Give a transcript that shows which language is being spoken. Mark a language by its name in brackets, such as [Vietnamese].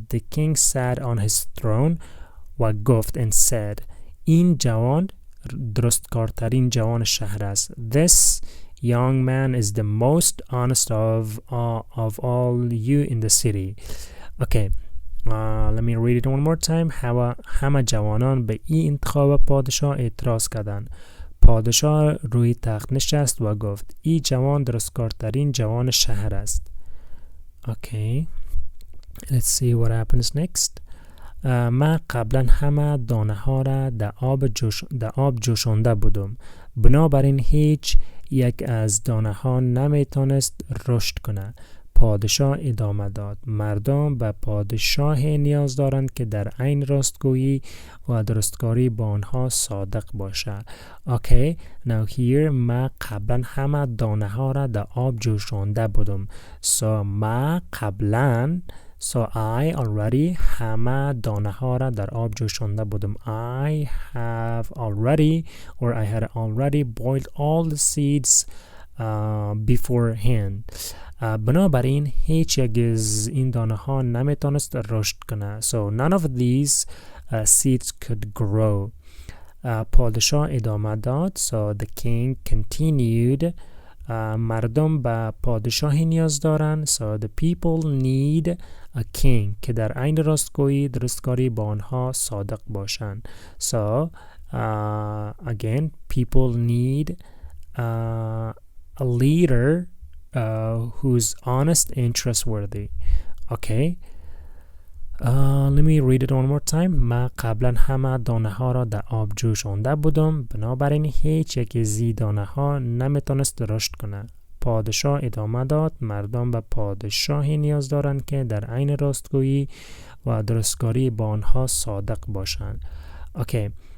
[English] The king sat on his throne [Persian] و گفت [English] and said, [Persian] این جوان درستکارترین جوان شهر است. [English] This young man is the most honest of all you in the city. Okay, let me read it one more time. [Persian] همه جوانان به این انتخاب پادشاه اعتراض کردند. پادشاه روی تخت نشست و گفت این جوان درستکارترین جوان شهر است. [English] Okay, let's see what happens next. [Persian] من قبلا همه دانه ها را در آب جوشانده بودم. بنابراین هیچ یک از دانه ها نمیتونست رشد کنه. پادشاه ادامه داد. مردم به پادشاه نیاز دارند که در عین راستگویی و درستکاری با آنها صادق باشه. [English] Okay, now here [Persian] ما قبلا همه دانه ها را در آب جوشانده بودم. So ما قبلا [English] So I already [Persian] همه دانه ها را در آب جوشانده بودم. [English] I have already, or I had already boiled all the seeds beforehand. [Persian] بنابراین هیچ یک از این دانه ها نمیتونست رشد کنه. [English] So none of these seeds could grow. [Persian] پادشاه ادامه داد. [English] So the king continued. [Persian] مردم به پادشاهی نیاز دارن. [English] So the people need a king [Persian] که در عین درستکاری با آنها صادق باشند. [English] So again, people need a leader who's honest and trustworthy. Okay. Let me read it one more time. [Persian] من قبلا همه دانه ها را در آب جوشانده بودم. بنابراین هیچ یک از این دانه ها نمیتونست رشد کنه. پادشاه ادامه داد. مردم به پادشاهی نیاز دارند که در عین راستگویی و درستکاری با آنها صادق باشند. اوکی.